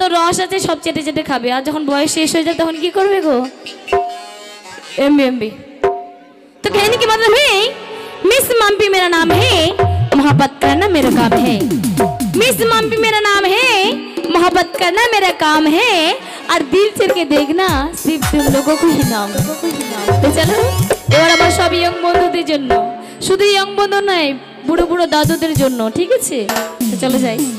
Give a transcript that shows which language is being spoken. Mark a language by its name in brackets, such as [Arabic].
[Bangla] রস আছে সব চেটে চেটে খাবে, আর যখন বয়স শেষ হয়ে যায় তখন কি করবে গো? MB MB. [Hindi] तो कहने की मतलब है मिस मम्पी मेरा नाम है, मोहब्बत करना मेरा काम है। मिस मम्पी मेरा नाम है, मोहब्बत करना मेरा काम है, और दिल चल के देखना सिर्फ तुम लोगों को ही नाम। तो चलो [Bangla] এবার আবার সব ইয়ং বন্ধুদের জন্য, শুধু ইয়ং বন্ধু নয়, বুড়ো বুড়ো দাদুদের জন্য, ঠিক আছে? তো চলো যাই।